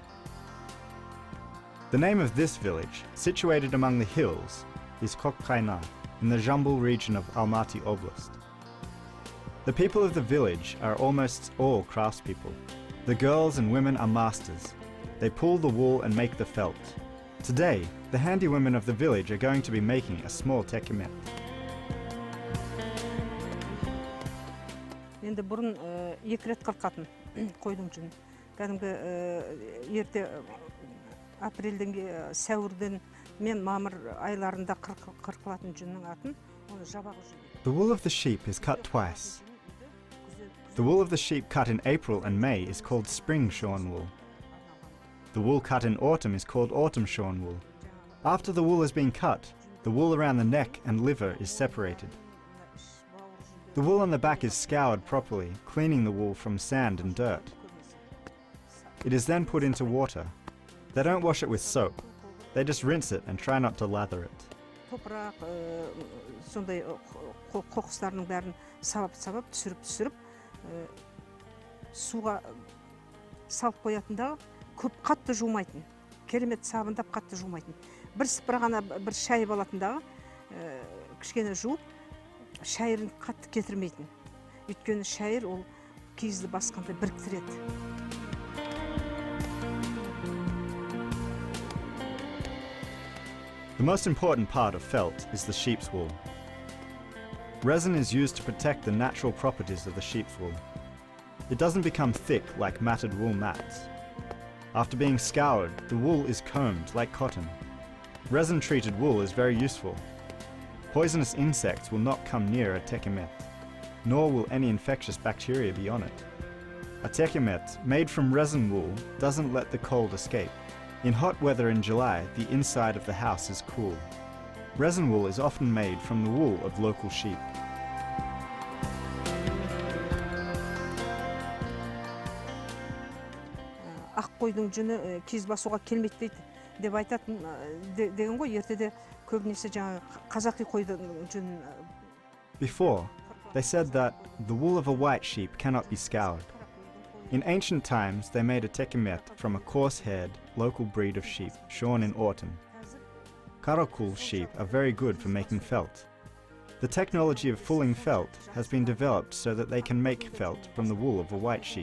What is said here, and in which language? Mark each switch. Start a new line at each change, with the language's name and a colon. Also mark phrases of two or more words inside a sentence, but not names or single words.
English: The name of this village, situated among the hills, is Kokkayna in the Jambul region of Almaty Oblast. The people of the village are almost all craftspeople. The girls and women are masters. They pull the wool and make the felt. Today, the handywomen of the village are going to be making a small tekemet.
Kazakh: Енді бұрын 2 рет қырқатын қойдың жүнін. Кәдімгі ерте апрельден сәуірден мен мамыр айларында қырқылатын жүннің атын оны жабағы жүн.
English: The wool of the sheep is cut twice. The wool of the sheep cut in April and May is called spring shorn wool. The wool cut in autumn is called autumn shorn wool. After the wool has been cut, the wool around the neck and liver is separated. The wool on the back is scoured properly, cleaning the wool from sand and dirt. It is then put into water. They don't wash it with soap. They just rinse it and try not to lather it.
Kazakh: Toprak, сондай қоқыстарының бәрін сабап түсіріп суға салып қоятындағы көп қатты жумайтын. Керемет сабындап қатты жумайтын. Бір сыпырғана бір шайып алатындағы кішкене жуып, шайырын қатты кетірмейтін. Өйткені шайыр ол киізді басқанда біріктіреді.
English: The most important part of felt is the sheep's wool. Resin is used to protect the natural properties of the sheep's wool. It doesn't become thick like matted wool mats. After being scoured, the wool is combed like cotton. Resin-treated wool is very useful. Poisonous insects will not come near a tekemet, nor will any infectious bacteria be on it. A tekemet made from resin wool doesn't let the cold escape. In hot weather in July, the inside of the house is cool. Resin wool is often made from the wool of local sheep.
Kazakh: Ақ қойдың жүні киіз басуға келмейді дейді деп айтатын деген ғой, ертеде көбінесе жаңа қазақи қойдың жүнін.
English: Before, they said that the wool of a white sheep cannot be scoured. In ancient times, they made a tekemet from a coarse-haired, local breed of sheep shorn in autumn. Karakul sheep are very good for making felt. The technology of fulling felt has been developed so that they can make felt from the wool of a white sheep.